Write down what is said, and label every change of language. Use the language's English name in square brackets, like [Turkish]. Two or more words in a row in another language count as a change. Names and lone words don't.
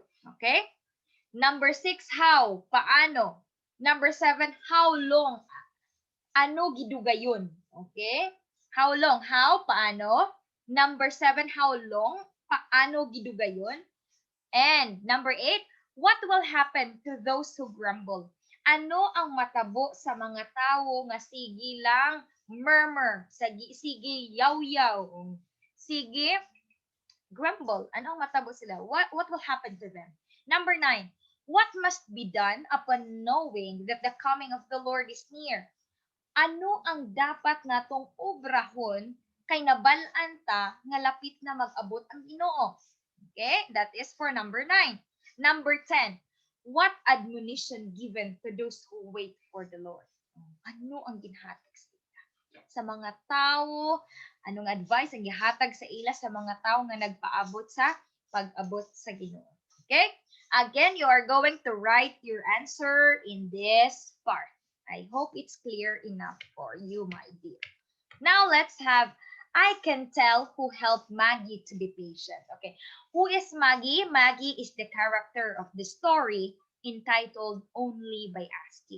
[English] Okay. Number six, how? Paano? Number seven, how long? [Cebuano] Ano gidugayon? [English] Okay? How long? How? Paano? Number seven, how long? [Cebuano] Paano gidugayon? [English] And number eight, what will happen to those who grumble? [Cebuano] Ano ang matabo sa mga tao nga sige lang murmur, sige yaw-yaw, sige grumble. Ano ang matabo sila? [English] What will happen to them? Number 9, what must be done upon knowing that the coming of the Lord is near? [Cebuano] Ano ang dapat natong obrahon kay nabalaan ta nga lapit na mag-abot ang Ginoo? [English] Okay, that is for number 9. Number 10, what admonition given to those who wait for the Lord? [Cebuano] Ano ang ginhatag sa mga tao? Anong advice ang gihatag sa ila sa mga tao nga nagpaabot sa pag-abot sa Ginoo? [English] Okay? Again, you are going to write your answer in this part. I hope it's clear enough for you, my dear. Now let's have I can tell who helped Maggie to be patient. Okay. Who is Maggie? Maggie is the character of the story entitled Only by Asking.